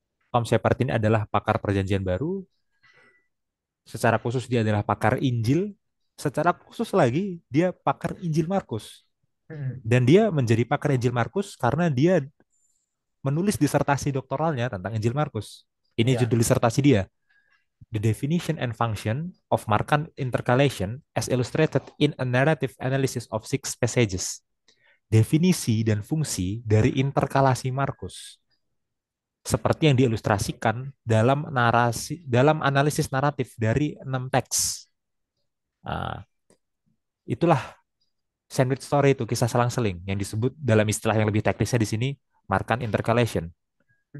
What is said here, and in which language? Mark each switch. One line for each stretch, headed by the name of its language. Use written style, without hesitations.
Indonesian: Tom Shepard ini adalah pakar perjanjian baru. Secara khusus dia adalah pakar Injil. Secara khusus lagi, dia pakar Injil Markus. Hmm. Dan dia menjadi pakar Injil Markus karena dia menulis disertasi doktoralnya tentang Injil Markus. Ini Ya. judul disertasi dia.
English: The definition and function of Markan intercalation as illustrated in a narrative analysis of 6 passages.
Indonesian: Definisi dan fungsi dari interkalasi Markus seperti yang diilustrasikan dalam analisis naratif dari 6 teks. Nah, itulah sandwich story itu kisah selang-seling yang disebut dalam istilah yang lebih teknisnya di sini Markan intercalation. Oke?